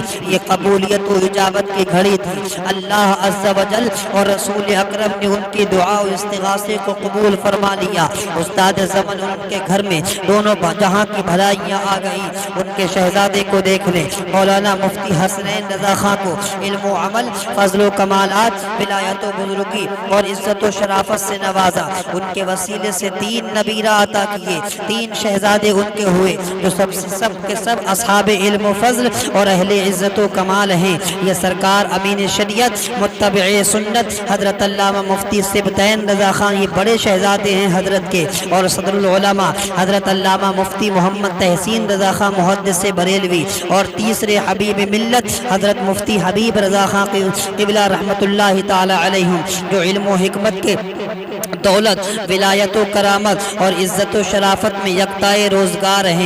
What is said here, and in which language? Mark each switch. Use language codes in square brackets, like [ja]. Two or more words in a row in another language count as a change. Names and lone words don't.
[ur] یہ قبولیت و اجابت کی گھڑی تھی۔ اللہ [ar] عز و جل [ur] اور رسول اکرم نے ان کی دعا و استغاثے کو قبول فرما لیا۔ استاد زمن ان کے گھر میں دونوں جہاں کی بھلائیاں آ گئی۔ ان کے شہزادے کو دیکھ لیں، مولانا مفتی حسنین رضا خاں کو علم و عمل، فضل و کمالات، ولایت و بزرگی اور عزت و شرافت سے نوازا۔ ان کے وسیلے سے 3 نبیرہ عطا کیے، 3 شہزادے ان کے ہوئے جو سب کے سب اصحاب علم و فضل اور اہل عزت و کمال ہیں۔ یہ سرکار امین شریعت متبع سنت حضرت علامہ مفتی سبطین رضا خاں یہ بڑے شہزادے ہیں حضرت کے، اور صدر العلماء حضرت علامہ مفتی محمد تحسین رضا خاں محدث بریلوی، اور تیسرے حبیب ملت حضرت مفتی حبیب رضا خاں قبلہ [ar] رحمت اللہ تعالی علیہم، [ur] جو علم و حکمت کے دولت، ولایت و کرامت اور عزت و شرافت میں یکتائے روزگار ہیں۔